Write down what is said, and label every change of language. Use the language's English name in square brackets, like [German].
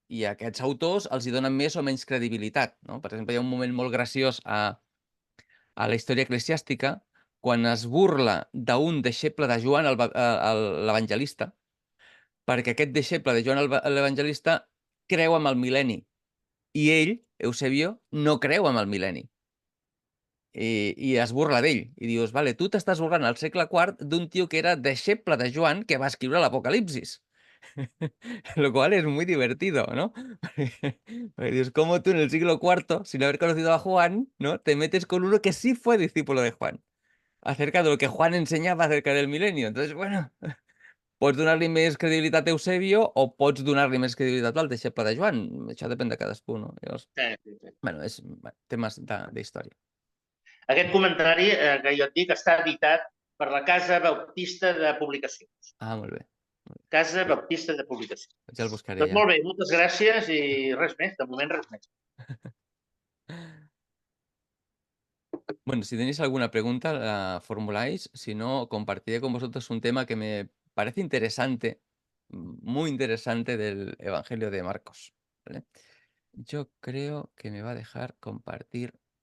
[Catalan] I a aquests autors els hi donen més o menys credibilitat, no? Per exemple, hi ha un moment molt graciós a la història eclesiàstica quan es burla d'un deixeble de Joan l'Evangelista, perquè aquest deixeble de Joan l'Evangelista creu amb el mil·lenni i ell, Eusebio, no creu amb el mil·lenni. I es burla d'ell. I dius, vale, tu t'estàs burlant al segle IV d'un tio que era deixeble de Joan que va escriure l'Apocalipsis. [Spanish] Lo cual es muy divertido, ¿no? Porque dices, ¿cómo tú en el siglo IV, sin haber conocido a Juan, ¿no? te metes con uno que sí fue discípulo de Juan, acerca de lo que Juan enseñaba acerca del milenio? [Catalan] Entonces, bueno, pots donar-li més credibilitat a Eusebio o pots donar-li més credibilitat al deixeble de Joan. Això depèn de cadascú, no? Llavors, bueno, és temes d'història. Aquest comentari que jo et dic està editat per la Casa Baptista de Publicacions. Ah, molt bé. Casa Baptista de Publicació. Ja el buscaré Doncs ja. molt bé, moltes gràcies i res més, de moment res més. [Spanish] Bueno, si tenéis alguna pregunta, la formuláis. Si no, compartiré con vosotros un tema que me parece interesante, muy interesante del Evangelio de Marcos. ¿Vale? Yo creo que me va a dejar compartir.